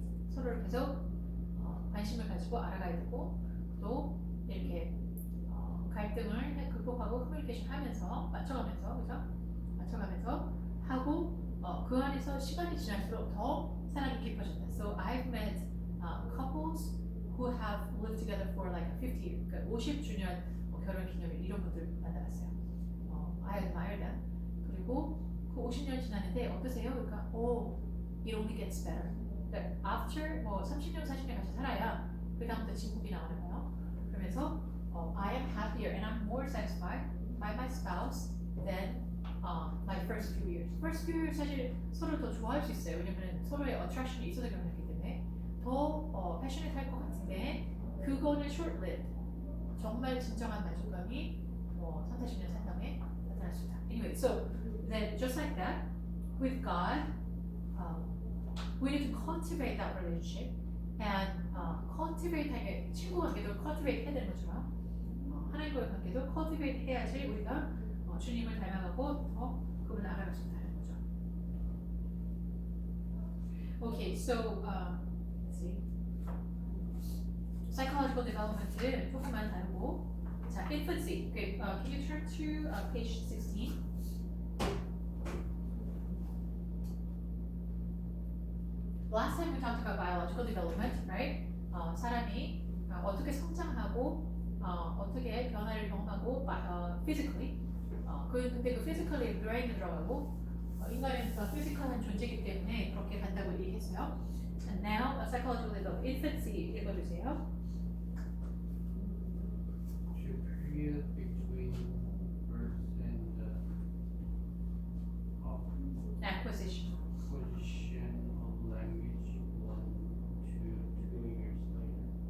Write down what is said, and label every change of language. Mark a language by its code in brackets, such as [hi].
[ko] 서로를 계속 관심을 가지고 알아가야 되고 또 이렇게 갈등을 극복하고 커뮤니케이션 하면서 맞춰가면서 그죠? 맞춰가면서 하고 그 안에서 시간이 지날수록 더 사랑이 깊어진다. [en] So I've met couples who have lived together for like 50 years, [ko] 그러니까 50주년 결혼 기념일 이런 분들 만나봤어요. [en] I admire them. [ko] 그리고 그 50년 지났는데 어떠세요? 그러니까 [en] it only gets better. [ko] 그러니까 after 뭐 30년, 40년 같이 살아야 그 다음부터 진국이 나오는 거예요. 그러면서 [en] I am happier and I'm more satisfied by my spouse than my first few years. First few years [ko] 사실 서로 더 좋아할 수 있어요. 왜냐면 서로의 attraction이 있어서 결혼했기 때문에 더 passionate 할 것 같은데 그거는 short-lived. 정말 진정한 만족감이 3, 40년 산 다음에 나타날 수 있다. [en] Anyway, so then just like that, with God, we need to cultivate that relationship and cultivate [ko] 하게 친구 관계도 cultivate 해야 되는 것처럼 하나님과의 관계도 cultivate 해야지 우리가 주님을 닮아가고 더 그분을 알아갈 수 있다는 거죠. [en] Okay, so let's see. Psychological development을 [ko] 조금만 다루고 자, [en] infancy. Okay, can you turn to page 16? Last time we talked about biological development, right? [ko] 사람이 어떻게 성장하고 어떻게 변화를 경험하고 physically 근데 그 physically brain에 들어가고 인간은 physical한 존재이기 때문에 그렇게 간다고 얘기했어요. [en] And now a psychological development. infancy [ko] 읽어주세요. [en] Period between birth and acquisition. acquisition of language 1 to 2 years later.